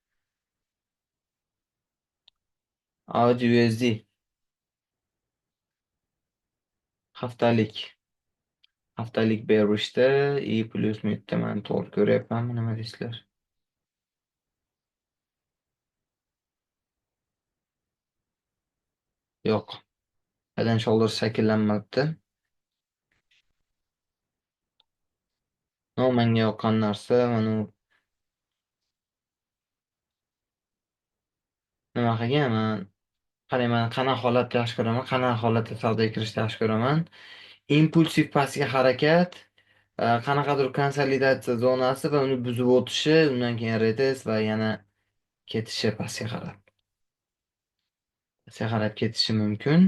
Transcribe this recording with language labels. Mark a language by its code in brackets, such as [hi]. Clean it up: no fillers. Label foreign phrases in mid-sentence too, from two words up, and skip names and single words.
[uz] Audi USD haftalik berishda и plyus bitta men to'g'ri ko'ryapmanmi, nima deysizlar? Yo'q. [en] Head and Shoulders [uz] shakllanmabdi. No, menga yoqqan narsa mana nima qilganman. Qarayman, qanaqa holatda yaxshi ko'raman, qanaqa holatda savdoga kirishni yaxshi ko'raman. Impulsiv pastga harakat qanaqadir konsolidatsiya zonasi va uni buzib o'tishi, undan keyin retest va yana ketishi pastga qarab ketishi mumkin.